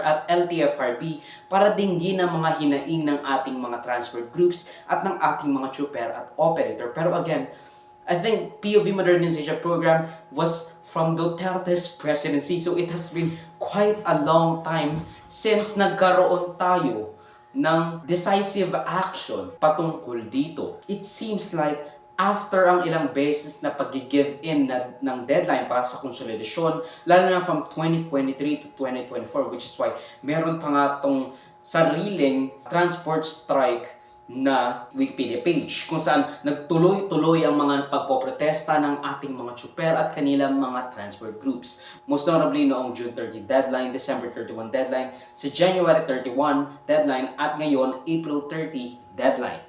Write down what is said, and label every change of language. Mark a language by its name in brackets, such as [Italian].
[Filipino] at LTFRB para dinggin ang mga hinaing ng ating mga transport groups at ng ating mga tsuper at operator. [English] Pero again, I think PUV modernization program was from Duterte's presidency. So it has been quite a long time since [Filipino] nagkaroon tayo ng [English] decisive action [Filipino] patungkol dito. [English] It seems like after [Filipino] ang ilang beses na pag-give in ng deadline para sa konsolidasyon, lalo na from 2023 to 2024, [English] which is why [Filipino] meron pa nga tong sariling transport strike na Wikipedia page kung saan nagtuloy-tuloy ang mga pagpoprotesta ng ating mga tsuper at kanilang mga transport groups. [English] Most notably noong June 30 deadline, December 31 deadline, sa January 31 deadline [Filipino] at ngayon [English] April 30 deadline.